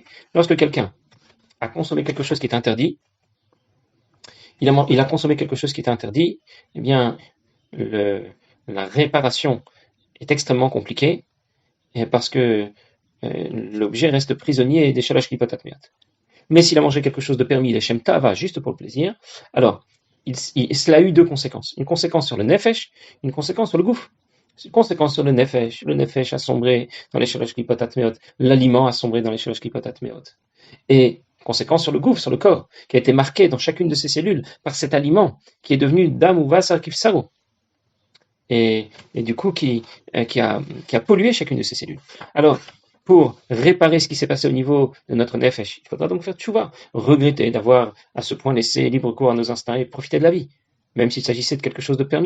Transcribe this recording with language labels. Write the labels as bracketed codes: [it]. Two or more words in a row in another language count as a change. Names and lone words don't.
[fr] Lorsque quelqu'un a consommé quelque chose qui est interdit, il a consommé quelque chose qui est interdit, eh bien, la réparation est extrêmement compliquée, parce que l'objet reste prisonnier des [he] שלוש קליפות הטמאות. [fr] Mais s'il a mangé quelque chose de permis, les shem tava, juste pour le plaisir, alors, cela a eu deux conséquences. Une conséquence sur le nefesh, une conséquence sur le gouffre. Une conséquence sur le nefesh a sombré dans les [he] שלוש קליפות הטמאות, [fr] l'aliment a sombré dans les [he] שלוש קליפות הטמאות. [fr] Et conséquence sur le gouffre, sur le corps, qui a été marqué dans chacune de ces cellules par cet aliment qui est devenu [he] דם ובשר כבשרו. [fr] Et du coup qui a pollué chacune de ces cellules. Alors, pour réparer ce qui s'est passé au niveau de notre nefesh, il faudra donc faire tchouva, regretter d'avoir à ce point laissé libre cours à nos instincts et profiter de la vie, même s'il s'agissait de quelque chose de permis.